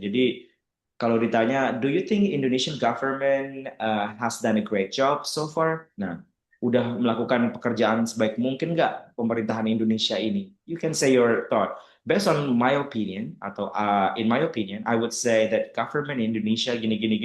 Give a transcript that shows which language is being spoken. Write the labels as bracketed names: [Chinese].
[Indonesian] Jadi kalau ditanya, [English] do you think Indonesian government has done a great job so far? [Indonesian] Nah, udah melakukan pekerjaan sebaik mungkin nggak pemerintahan Indonesia ini? [English] You can say your thought. Based on my opinion, atau in my opinion, I would say that government Indonesia gini.